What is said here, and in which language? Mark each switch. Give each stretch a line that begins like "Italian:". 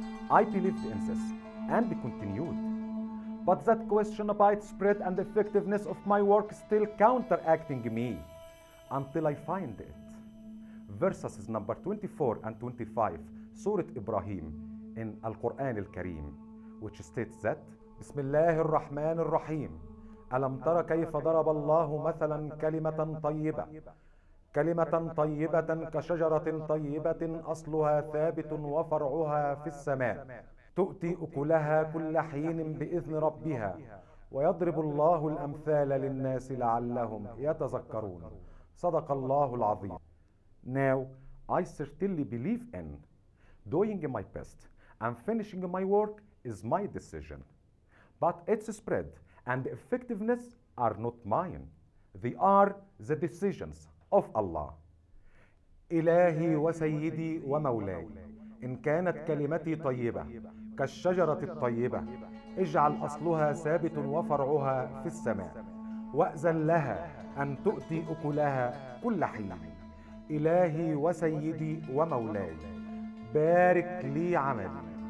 English: I believed in this and continued. But that question about spread and effectiveness of my work still counteracting me until I find it. Verses number 24 and 25, Surah Ibrahim in Al-Quran Al-Kareem, which states that, Bismillah ar-Rahman ar-Rahim,
Arabic: ألم تر كيف ضرب الله مثلا كلمة طيبة كلمة طيبة كشجرة طيبة أصلها ثابت وفرعها في السماء تؤتي أكلها كل حين بإذن ربها ويضرب الله الأمثال للناس لعلهم يتذكرون. صدق الله العظيم.
English: Now, I certainly believe in doing my best and finishing my work is my decision. But its spread and effectiveness are not mine. They are the decisions of Allah.
Arabic: إلهي وسيدي ومولاي، إن كانت كلمتي طيبة كالشجرة الطيبة اجعل أصلها ثابت وفرعها في السماء، وأذن لها أن تؤتي أكلها كل حين. إلهي وسيدي ومولاي، بارك لي عملي.